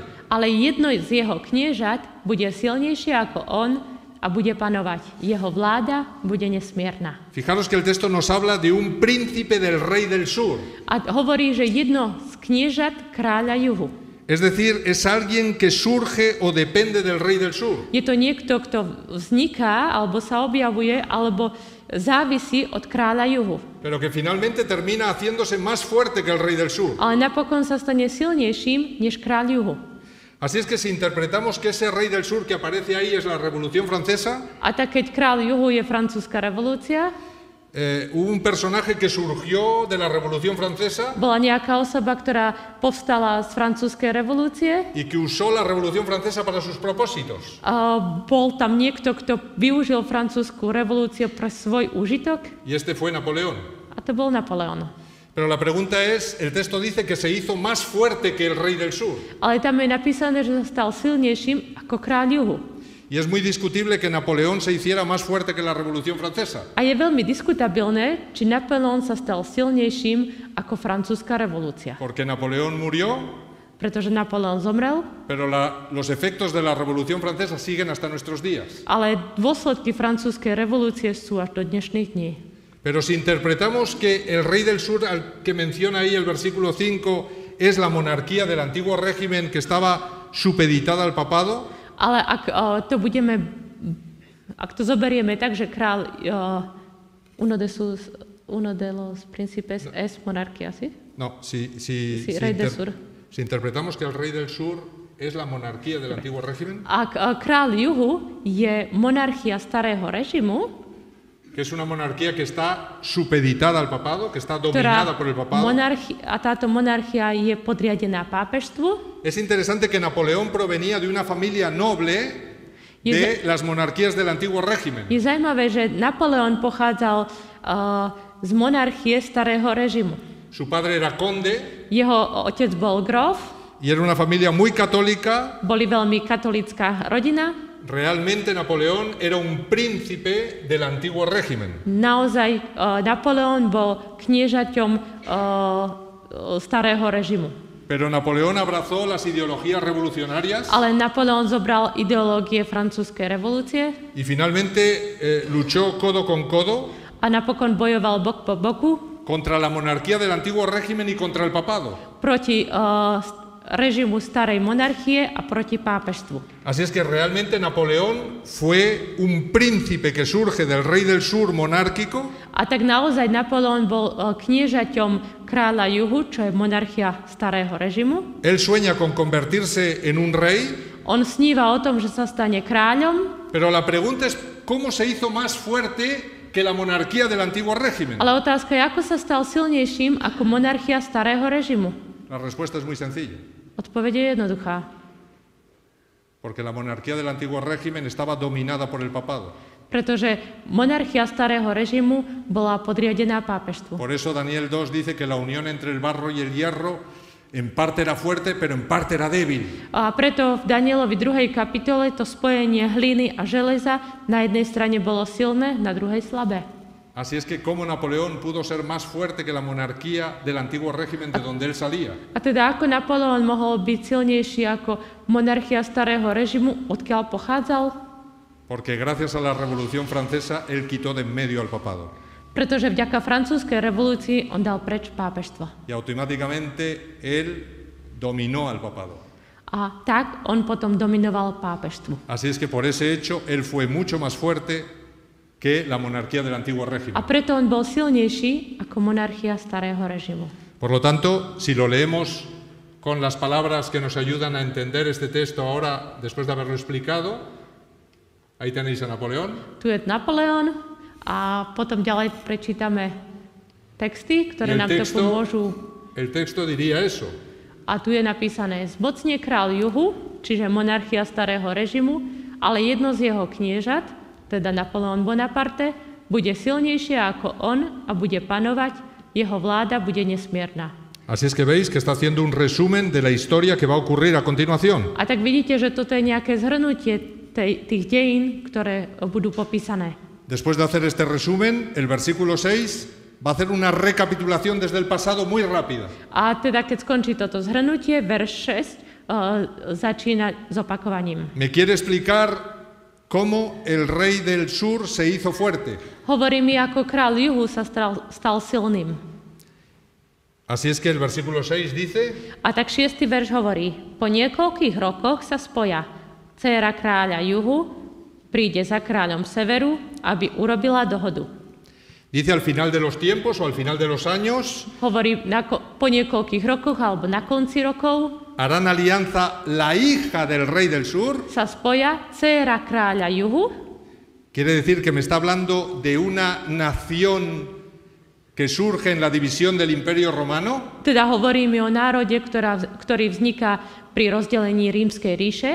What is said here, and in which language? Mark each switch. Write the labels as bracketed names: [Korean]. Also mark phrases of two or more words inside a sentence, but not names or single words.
[Slovak] Ale jedno z jeho kniežat bude silnejšie ako on a bude panovať. Jeho vláda bude nesmierna. [Spanish] Fijaros que el texto nos habla de un príncipe del rey del sur. [Slovak] A hovorí, že jedno z kniežat kráľa juhu. [Spanish] Es decir, es alguien que surge o depende del rey del sur. [Slovak] Je to niekto, kto vzniká, alebo sa objavuje, alebo závisí od kráľa juhu. [Spanish] Pero que finalmente termina haciéndose más fuerte que el rey del sur. [Slovak] Ale napokon sa stane silnejším než kráľ juhu. [Spanish] Así es que si interpretamos que ese rey del sur que aparece ahí es la Revolución Francesa, [Slovak] a tak keď kráľ juhu je francúzska revolúcia, [Spanish] hubo un personaje que surgió de la Revolución Francesa [Slovak] bola nejaká osoba, ktorá povstala z francúzskej revolúcie [Spanish] y que usó la Revolución Francesa para sus propósitos. [Slovak] Bol tam niekto, kto využil francúzsku revolúciu pre svoj úžitok. [Spanish] Y este fue Napoleón. [Slovak] A to bol Napoleón. [Spanish] Pero la pregunta es, el texto dice que se hizo más fuerte que el rey del sur. [Slovak] Ale tam je napísané, že sa stal silnejším ako kráľ juhu. [Spanish] Y es muy discutible que Napoleón se hiciera más fuerte que la Revolución Francesa. [Slovak] A je veľmi diskutabilné, či Napoleón sa stal silnejším ako francúzska revolúcia. [Spanish] Porque Napoleón murió, [Slovak] pretože Napoleón zomrel, [Spanish] pero los efectos de la Revolución Francesa siguen hasta nuestros días. [Slovak] Ale dôsledky francúzskej revolúcie sú až do dnešných dní. [Spanish] Pero si interpretamos que el rey del sur, al que menciona ahí el versículo 5, es la monarquía del antiguo régimen que estaba supeditada al papado, [Slovak] ale ak to zoberieme tak, že kráľ [Spanish] uno de los príncipes es monarquía, ¿sí? No, si interpretamos que el rey del sur es la monarquía del antiguo régimen, [Slovak] ak kráľ juhu je monarchia starého režimu, [Spanish] que es una monarquía que está supeditada al papado, que está dominada por el papado. [Slovak] A táto monarchia je podriadená pápežstvu. [Spanish] Es interesante que Napoleón provenía de una familia noble de las monarquías del antiguo régimen. [Slovak] Je zaujímavé, že Napoleón pochádzal z monarchie starého režimu. [Spanish] Su padre era conde. [Slovak] Jeho otec bol grof. [Spanish] Y era una familia muy católica. [Slovak] Boli veľmi katolická rodina. [Spanish] Realmente Napoleón era un príncipe del antiguo régimen. [Slovak] Naozaj Napoleón bol kniežaťom starého režimu. [Spanish] Pero Napoleón abrazó las ideologías revolucionarias. [Slovak] Ale Napoleón zobral ideológie francúzskej revolúcie. [Spanish] Y finalmente luchó codo con codo. [Slovak] A napokon bojoval bok po boku. [Spanish] Contra la monarquía del antiguo régimen y contra el papado. [Slovak] Proti režimu starej monarchie a proti pápežstvu. [Spanish] Así es que realmente Napoleón fue un príncipe que surge del rey del sur monárquico. [Slovak] A tak naozaj Napoleón bol kniežaťom kráľa juhu, čo je monarchia starého režimu. [Spanish] Él sueña con convertirse en un rey. [Slovak] On sníva o tom, že sa stane kráľom. [Spanish] Pero la pregunta es cómo se hizo más fuerte que la monarquía del antiguo régimen. [Slovak] Ale otázka je, ako sa stal silnejším ako monarchia starého režimu. [Spanish] La respuesta es muy sencilla. [Slovak] Odpoveď je jednoduchá. [Spanish] Porque la monarquía del antiguo régimen estaba dominada por el papado. [Slovak] Pretože monarchia starého režimu bola podriadená pápežstvu. [Spanish] Por eso Daniel 2 dice que la unión entre el barro y el hierro en parte era fuerte, pero en parte era débil. [Slovak] A preto v Danielovi 2. kapitole to spojenie hliny a železa na jednej strane bolo silné, na druhej slabé. [Spanish] Así es que cómo Napoleón pudo ser más fuerte que la monarquía del antiguo régimen de donde él salía. [Slovak] A teda ako Napoleon mohol byť silnejší ako monarchia starého režimu, odkiaľ pochádzal? [Spanish] Porque gracias a la Revolución Francesa él quitó de en medio al papado. [Slovak] Pretože vďaka francúzskej revolúcii on dal preč pápežstvo. [Spanish] Y automáticamente él dominó al papado. [Slovak] A tak on potom dominoval pápežstvu. [Spanish] Así es que por ese hecho él fue mucho más fuerte que la monarquía del antiguo régimen. [Slovak] A preto on bol silnejší ako monarchia starého režimu. [Spanish] Por lo tanto, si lo leemos con las palabras que nos ayudan a entender este texto ahora, después de haberlo explicado, ahí tenéis a Napoleón. [Slovak] Tu je Napoleon a potom ďalej prečítame texty, ktoré nám to pomôžu. [Spanish] El texto diría eso. [Slovak] A tu je napísané: zmocnie král juhu, čiže monarchia starého režimu, ale jedno z jeho kniežat, teda Napoleon Bonaparte, bude silnejšie ako on a bude panovať, jeho vláda bude nesmierna. [Spanish] Así es que veis que está haciendo un resumen de la historia que va a ocurrir a continuación. [Slovak] A tak vidíte, že toto je nejaké zhrnutie tých dejín, ktoré budú popísané. [Spanish] Después de hacer este resumen, el versículo 6 va a hacer una recapitulación desde el pasado muy rápida. [Slovak] A teda, keď skončí toto zhrnutie, verš 6 začína s opakovaním. [Spanish] Me quiere explicar cómo el rey del sur se hizo fuerte. [Slovak] Hovorí mi, ako král juhu sa stal silným. [Spanish] Así es que el versículo 6 dice: [Slovak] A tak 6. verš hovorí: po niekoľkých rokoch sa spoja. Dcéra kráľa juhu príde za kráľom severu, aby urobila dohodu. [Spanish] Dice al final de los tiempos o al final de los años. [Slovak] Hovorí po niekoľkých rokoch alebo na konci rokov. [Spanish] Harán alianza la hija del rey del sur. [Slovak] Sa spoja dcéra kráľa juhu. [Spanish] Quiere decir que me está hablando de una nación que surge en la división del Imperio Romano. [Slovak] Teda hovorí mi o národe, ktorý vzniká pri rozdelení Rímskej ríše.